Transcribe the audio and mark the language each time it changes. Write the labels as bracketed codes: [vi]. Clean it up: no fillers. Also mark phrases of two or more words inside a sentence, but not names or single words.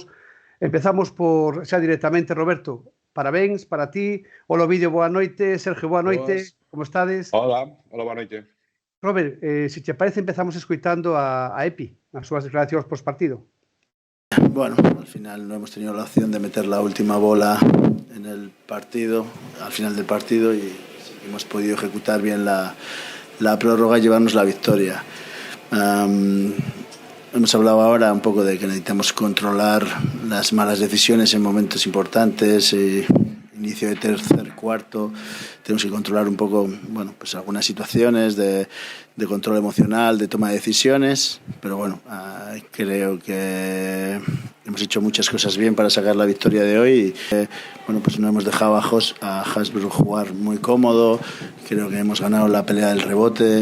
[gl] Empezamos por, xa directamente, Roberto, parabéns para ti. Hola, Ovidio, boa noite. Sergio, boa noite. Como estades? Hola, boa noite. Robert, se te parece, empezamos escoitando a Epi, as súas declaracións post-partido. [es] Bueno, al final no hemos tenido la opción de meter la última bola en el partido, al final del partido, y hemos podido ejecutar bien la prórroga y llevarnos la victoria. Hemos hablado ahora un poco de que necesitamos controlar las malas decisiones en momentos importantes, inicio de tercer cuarto, tenemos que controlar un poco, bueno, pues algunas situaciones de control emocional, de toma de decisiones, pero bueno, creo que hemos hecho muchas cosas bien para sacar la victoria de hoy y, bueno, pues no hemos dejado a Hasbro jugar muy cómodo, creo que hemos ganado la pelea del rebote.